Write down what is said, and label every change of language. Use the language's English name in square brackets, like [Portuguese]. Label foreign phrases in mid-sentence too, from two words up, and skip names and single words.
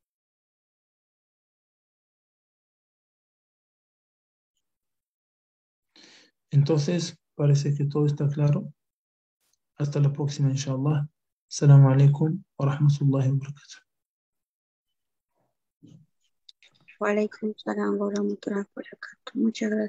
[Spanish] Entonces, parece que todo está claro. Hasta la próxima, [Arabic] inshallah. السلام عليكم ورحمة الله وبركاته. وعليكم السلام ورحمة الله وبركاته. [Spanish] Muchas gracias.